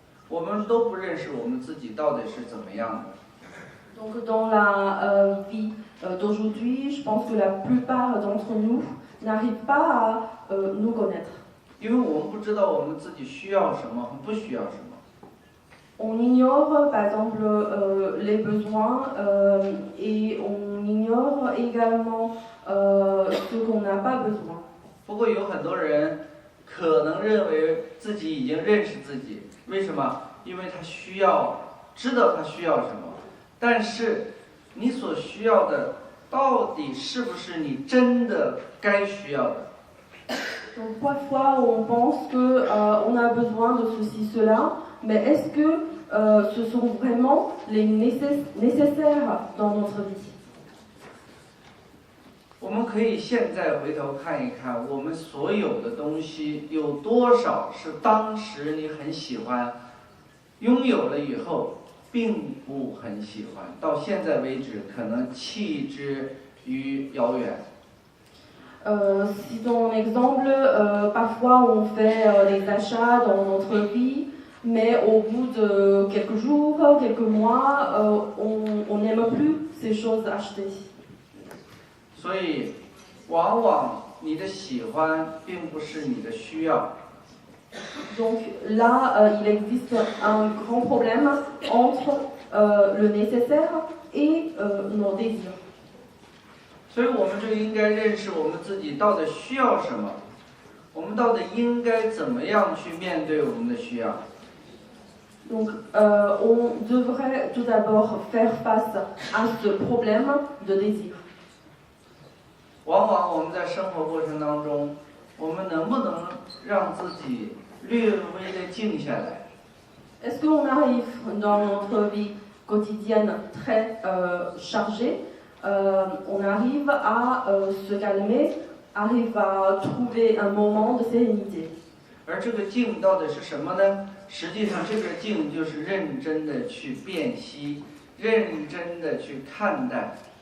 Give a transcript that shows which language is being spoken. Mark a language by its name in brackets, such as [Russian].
[Chinese] 我们都不认识我们自己到底是怎么样的。 [French] Donc dans la vie d'aujourd'hui, je pense que la plupart d'entre nous n'arrivent pas à nous connaître. [Chinese] 因为我们不知道我们自己需要什么和不需要什么。 [French] On ignore par exemple les besoins et on ignore également ce qu'on n'a pas besoin. [Chinese] 不过有很多人可能认为自己已经认识自己，为什么？因为他知道他需要什么，但是你所需要的到底是不是你真的该需要的？ [French] Donc parfois on pense que on a besoin de ceci, cela, mais est-ce que ce sont vraiment les nécessaires dans notre vie? [Chinese] 我我们可以现在回头看一看，我们所有的东西有多少是当时你很喜欢，拥有了以后并不很喜欢，到现在为止可能弃之于遥远。 [French] Citons un exemple, parfois on fait les achats dans notre vie, mais au bout de quelques jours, quelques mois, on n'aime plus ces choses achetées. [Chinese] 所以，往往你的喜欢并不是你的需要。 [French] Donc là, il existe un grand problème entre le nécessaire et nos désirs. [Chinese] 所以我们就应该认识我们自己到底需要什么，我们到底应该怎么样去面对我们的需要。 [French] Donc, on devrait tout d'abord faire face à ce problème de désir. [Chinese] 往往我们在生活过程当中，我们能不能让自己略微的静下来？ [French] Est-ce qu'on arrive dans notre vie quotidienne très chargée, on arrive à se calmer, arrive à trouver un moment de sérénité. [Chinese] 而这个静到底是什么呢？实际上，这个静就是认真的去辨析，认真的去看待。